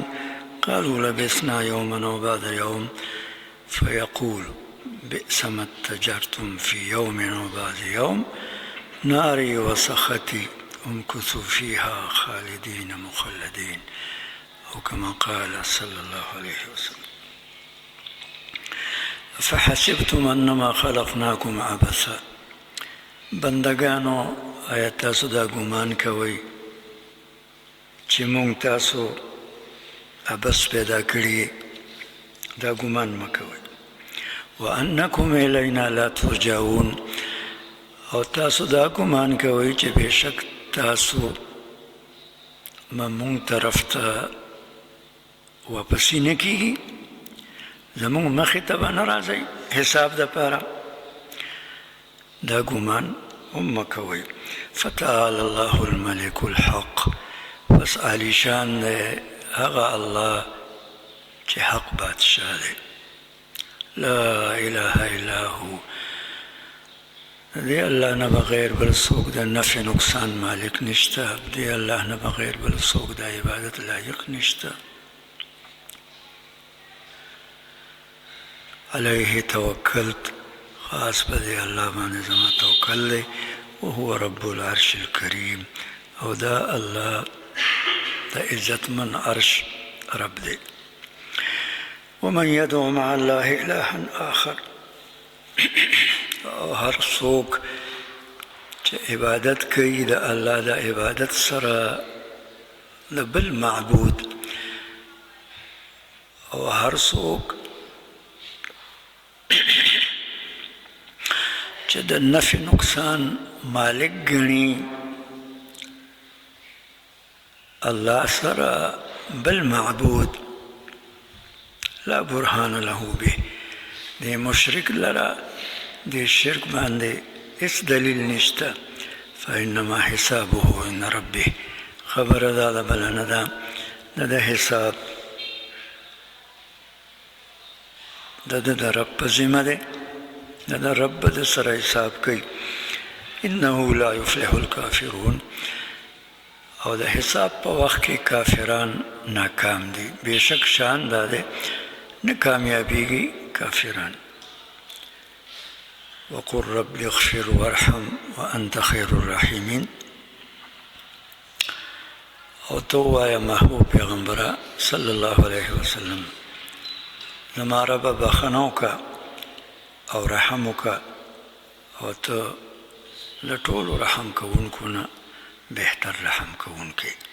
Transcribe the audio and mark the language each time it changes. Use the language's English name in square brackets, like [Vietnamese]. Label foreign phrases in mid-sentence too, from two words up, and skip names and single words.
[Arabic] قالوا: لبثنا يوما وبعد يوم. فيقول: بئس ما اتجرتم في يوم وبعد يوم، ناري وسختي امكثوا فيها خالدين مخلدين، أو كما قال صلى الله عليه وسلم. فحسبتم أنما خلقناكم عبثا. [Pashto] بندگانو، آیا تاسو دا ګمان کوئ چې مونږ تاسو عبث پیدا کړي؟ دا ګمان مه کوئ. [Arabic] وأنکم الینا لا ترجعون. [Pashto] او تاسو دا ګمان کوئ چې بېشک تاسو مونږ طرف ته واپسې نه کېږي، زمونږ مخې ته به نه راځئ حساب دپاره. دا ګمان هم مه کوئ. [Arabic] فتعالى الله الملك الحق. [Pashto] پس عالی شان دی هغه الله چې حق بادشاه دی. [Arabic] لا اله الا هو. [Pashto] دی الله نه بغیر بل څوک د نفع نقصان مالک نشته. دی الله نه بغیر بل څوک د عبادت لایق نشته. [Arabic] علیه توکلت. [Pashto] خاص په دی الله باندې زما توکل دی. [Arabic] وهو رب العرش الكريم. [Pashto] او دا الله دا عزتمن عرش رب دی. [Arabic] ومن يدعو مع الله إلها آخر. [Pashto] او هر څوک چې عبادت کوي د الله د عبادت سره د بل معبود، او هر څوک چې د نفع نقصان مالک ګڼي الله سره بل معبود، [Arabic] لا برهان له به. [Pashto] دی مشرک لره دی شرک باندې هیڅ دلیل نشته. [Arabic] فإنما حسابه عند ربه. [Pashto] خبره دا ده بله نه ده. د حساب د رب په ذمه دی. د رب د سره حساب کوي. [Arabic] انه لا يفلح الكافرون. [Pashto] او د حساب په وخت کې کافران ناکام دي. بېشک شان دا دی نه کامیابیږي کافران. [Arabic] وقل رب اغفر وارحم وأنت خير الراحمين. [Pashto] او تو وایه محبوب پیغمبره [Arabic] صلی الله علیه وسلم، [Pashto] زما ربه بخښنه وکړه او رحم وکړه، او ته له ټولو رحم کوونکو نه بهتر رحم کوونکی.